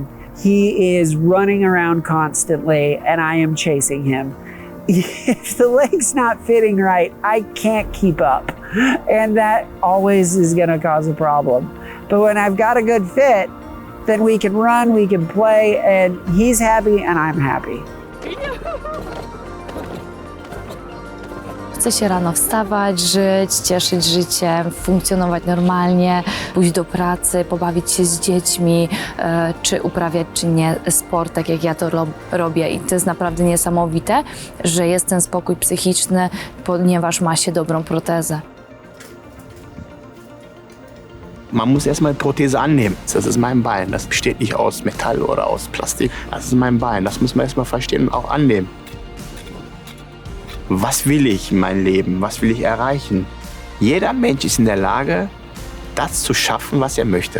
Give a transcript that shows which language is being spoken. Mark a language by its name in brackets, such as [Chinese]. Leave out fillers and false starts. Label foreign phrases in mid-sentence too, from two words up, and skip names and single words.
[English] He is running around constantly and I am chasing him. If the leg's not fitting right, I can't keep up. And that always is gonna cause a problem. But when I've got a good fit, then we can run, we can play, and he's happy and I'm happy. [Polish] Chce się rano wstawać, żyć, cieszyć życiem, funkcjonować normalnie, pójść do pracy, pobawić się z dziećmi, czy uprawiać, czy nie sport, tak jak ja to robię. I to jest naprawdę niesamowite, że jest ten spokój psychiczny, ponieważ ma się dobrą protezę. [German] Man muss erstmal die Prothese annehmen. Das ist mein Bein. Das besteht nicht aus Metall oder aus Plastik. Das ist mein Bein. Das muss man erstmal verstehen und auch annehmen. Was will ich in meinem Leben? Was will ich erreichen? Jeder Mensch ist in der Lage, das zu schaffen, was er möchte.